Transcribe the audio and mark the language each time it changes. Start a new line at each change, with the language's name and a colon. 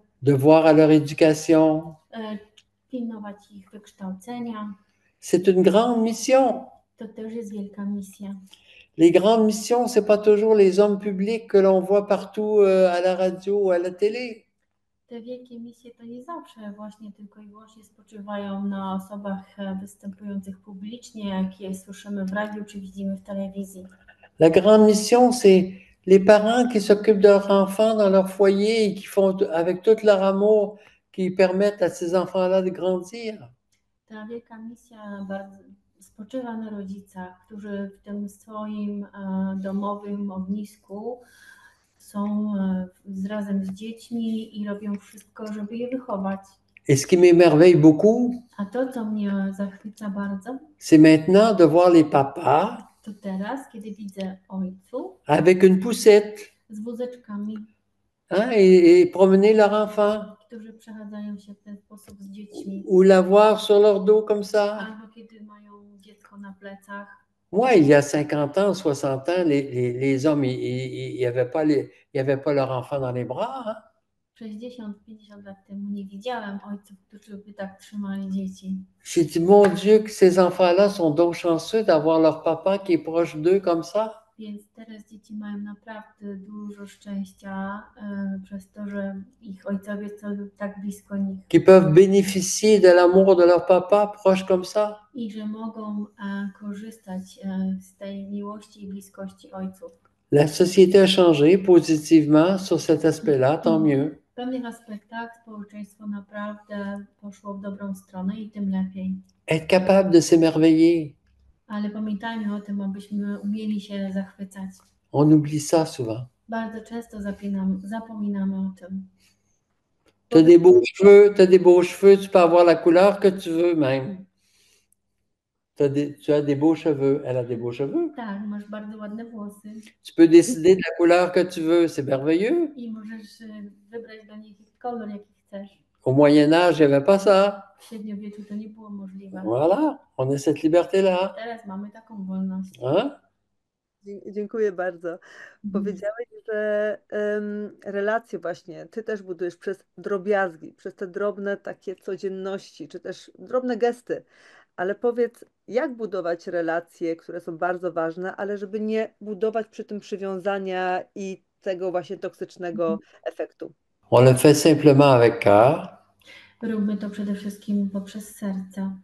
French: Devoir à leur éducation.
Polish: pilnować ich wykształcenia.
French: C'est une grande mission.
Polish: To też jest wielka misja.
French: Les grandes missions, c'est pas toujours les hommes publics que l'on voit partout à la radio ou à la télé.
Polish: Te wielkie misje to nie zawsze właśnie tylko i wyłącznie spoczywają na osobach występujących publicznie, jakie słyszymy w radiu czy widzimy w telewizji.
French: La grande mission, c'est les parents qui s'occupent de leurs enfants dans leur foyer et qui font avec tout leur amour, qui permettent à ces enfants-là de grandir.
Polish: Ta wielka misja bardzo spoczywa na rodzicach, którzy w tym swoim domowym ognisku są razem z dziećmi i robią wszystko, żeby je wychować.
French: Et ce qui m'émerveille beaucoup,
Polish: A to, co mnie zachwyca bardzo,
French: c'est maintenant de voir les papas
Polish: to teraz, kiedy widzę ojców
French: avec une poussette
Polish: z wózeczkami,
French: hein, et promener leur enfant
Polish: którzy przechadzają się w ten sposób z dziećmi,
French: ou l'avoir sur leur dos comme ça.
Polish: albo kiedy mają dziecko na plecach.
French: Moi, il y a 50 ans, 60 ans, les hommes, ils n'avaient pas leur enfant dans les bras. Hein?
Polish: 60-50 lat temu nie widziałem ojców, którzy by tak trzymali dzieci.
French: J'ai dit, mon Dieu, que ces enfants-là sont donc chanceux d'avoir leur papa qui est proche d'eux comme ça.
Polish: Więc teraz dzieci mają naprawdę dużo szczęścia przez to, że ich ojcowie są tak blisko nich.
French: Qui peuvent bénéficier de l'amour de leur papa proche comme ça.
Polish: i że mogą korzystać z tej miłości i bliskości ojców.
French: La société a changé positivement sur cet aspect-là, tant mieux.
Polish: W pewnych aspektach społeczeństwo naprawdę poszło w dobrą stronę i tym lepiej.
French: Être capable de s'émerveiller.
Polish: Ale pamiętajmy o tym, abyśmy umieli się zachwycać.
French: On oublie ça souvent.
Polish: Bardzo często zapominamy o tym.
French: Tu as des beaux cheveux, tu peux avoir la couleur que tu veux même. Tu as des beaux cheveux, elle a des beaux cheveux.
Polish: Tak, masz bardzo ładne włosy
French: Tu peux décider de la couleur que tu veux, c'est merveilleux.
Polish: i możesz wybrać dla nich kolor, jaki chcesz.
French: Au Moyen Âge, il n'y avait pas ça.
Polish: W średniowieczu to nie było możliwe.
French: Voilà, on a cette liberté-là.
Polish: Teraz mamy taką wolność.
French: Hein?
Polish: Dziękuję bardzo. Powiedziałeś, że relacje właśnie ty też budujesz przez drobiazgi, przez te drobne takie codzienności, czy też drobne gesty. Ale powiedz, jak budować relacje, które są bardzo ważne, ale żeby nie budować przy tym przywiązania i tego właśnie toksycznego efektu?
French: On le fait simplement avec cœur.
Polish: Róbmy to przede wszystkim poprzez serce.